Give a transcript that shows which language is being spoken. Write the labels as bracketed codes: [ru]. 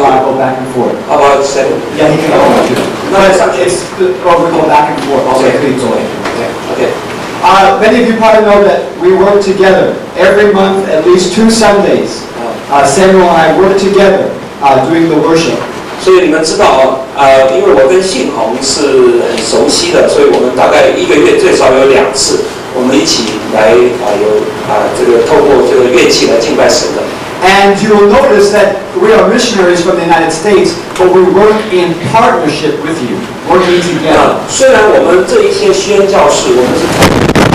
[en] want to go back and forth? How about seven? Yeah, he can go over too. No, we go back and forth. Okay, okay. Many of you probably know that we work together every month, at least 2 Sundays. Samuel and I work together doing the worship. [zh] 所以你们知道因为我跟信宏是很熟悉的，所以我们大概1个月最少有2次，我们一起来这个透过这个乐器来敬拜神的。 [en] And you will notice that we are missionaries from the United States, but we work in partnership with you, working together. [zh] 虽然我们这一些宣教士，我们是。